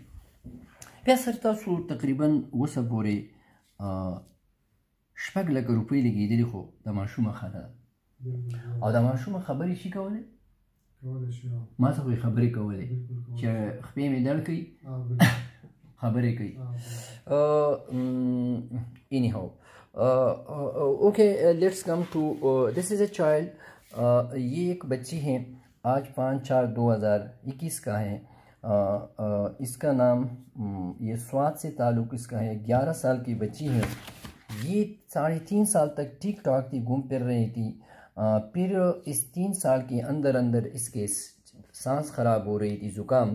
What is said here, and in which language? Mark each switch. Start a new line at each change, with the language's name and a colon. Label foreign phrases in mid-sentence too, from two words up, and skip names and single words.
Pashto: بیا سر تاسو تقریبا اوسه پورې 6 لکه روپۍ لګېدلي خو د ماشومه ښه ده او د ماشومه خبرې شي کولی. ما ته خو یې خبرې کولې چې خپې مې دړ کوي خبرې کوي.
English: anyhow okay let's come to this is a child.
Urdu: یہ ایک بچی ہے آج 5/4/2021 کا ہے. اس کا نام یہ سوات سے تعلق اس کا ہے. 11 سال کی بچی ہے. یہ 3.5 سال تک ٹھیک ٹھاک تھی گھوم پھر رہی تھی. پھر اس 3 سال کے اندر اس کے سانس خراب ہو رہی تھی زکام.